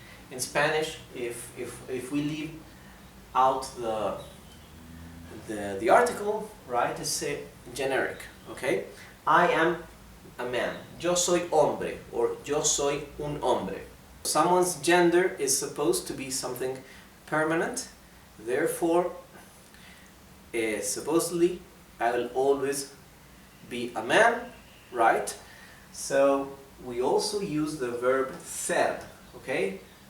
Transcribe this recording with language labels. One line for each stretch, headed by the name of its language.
English: In Spanish, if we leave out the article, right, it's generic. Okay? I am a man.
Spanish: Yo soy hombre, or yo soy un hombre.
English: Someone's gender is supposed to be something permanent. Therefore, supposedly, I will always be a man, right? So we also use the verb ser. Okay?